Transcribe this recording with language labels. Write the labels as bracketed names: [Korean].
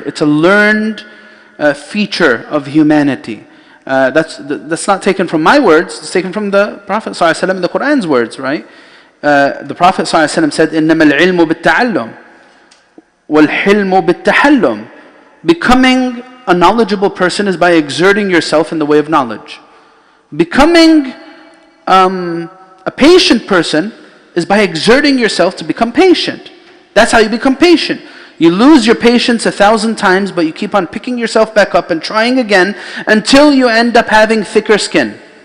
[English] It's a learned feature of humanity. That's not taken from my words. It's taken from the Prophet ﷺ, the Quran's words, right? The Prophet ﷺ said, [Arabic] إِنَّمَا الْعِلْمُ بِالتَّعَلُّمِ وَالْحِلْمُ بِالتَّحَلُّمِ. [English] Becoming a knowledgeable person is by exerting yourself in the way of knowledge. Becoming a patient person is by exerting yourself to become patient. That's how you become patient. You lose your patience 1,000 times, but you keep on picking yourself back up and trying again until you end up having thicker skin.